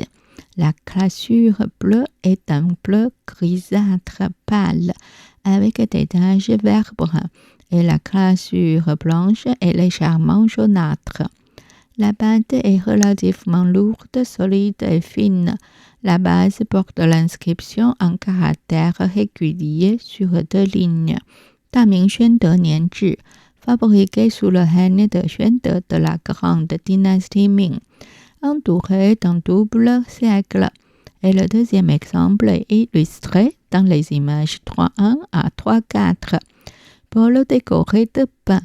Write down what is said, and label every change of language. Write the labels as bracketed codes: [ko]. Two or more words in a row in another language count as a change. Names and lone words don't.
[fr] La glasure bleue est un bleu grisâtre pâle avec des taches vert brun et la glasure blanche est légèrement jaunâtre. La pâte est relativement lourde, solide et fine. La base porte l'inscription en caractères réguliers sur 2 lignes. [zh] 大明宣德年制 [fr] fabriqué sous le règne de Xuande de la grande dynastie Ming, entouré d'un double cercle. Et le deuxième exemple est illustré dans les images 3.1 à 3.4. Bol décoré de pain.